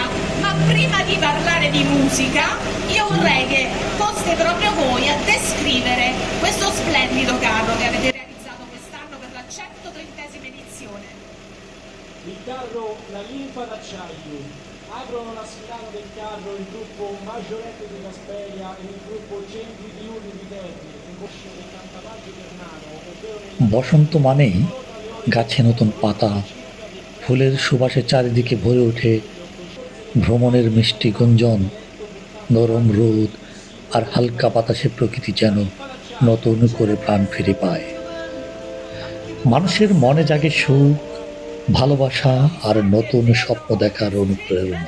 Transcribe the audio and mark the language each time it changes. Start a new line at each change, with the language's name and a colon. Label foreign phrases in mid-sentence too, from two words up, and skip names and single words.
Italian: Ma prima di parlare di musica, io vorrei che foste proprio voi a descrivere questo splendido carro che avete realizzato carro La Linfa d'Acciaio. Aprono la sfilata del carro il gruppo Maggiorette di Casperia e il gruppo Centri Diurni di Terni, in corso del Cantavaggio Ternano, ovvero nella
Bangla: বসন্ত মানেই গাছে নতুন পাতা, ফুলের সুবাসে চারিদিকে ভরে ওঠে ভ্রমণের মিষ্টি গুঞ্জন, নরম রোদ আর হালকা বাতাসে প্রকৃতি যেন নতুন করে প্রাণ ফিরে পায়। মানুষের মনে জাগে সুখ, ভালোবাসা আর নতুন স্বপ্ন দেখার অনুপ্রেরণা।